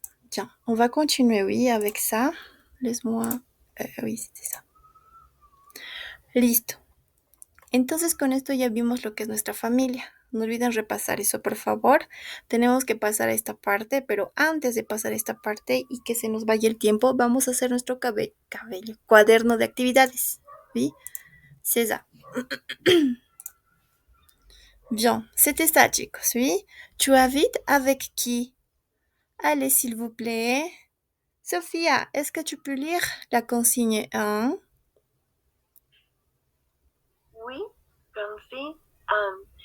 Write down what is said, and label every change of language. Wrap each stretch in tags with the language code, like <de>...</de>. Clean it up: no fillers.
<fr>Tiens, on va continuer, oui, avec ça. Laisse-moi... oui, c'était ça. Listo.</fr> <es>Entonces, con esto ya vimos lo que es nuestra familia. No olviden repasar eso, por favor. Tenemos que pasar a esta parte, pero antes de pasar a esta parte y que se nos vaya el tiempo, vamos a hacer nuestro cuaderno de actividades. ¿Sí?</es> <fr>C'est ça. Bien, c'était ça, chicos, oui. Tu habites avec qui? Allez, s'il vous plaît. Sophia, est-ce que tu peux lire la consigne 1? Oui, consigne 1.</fr>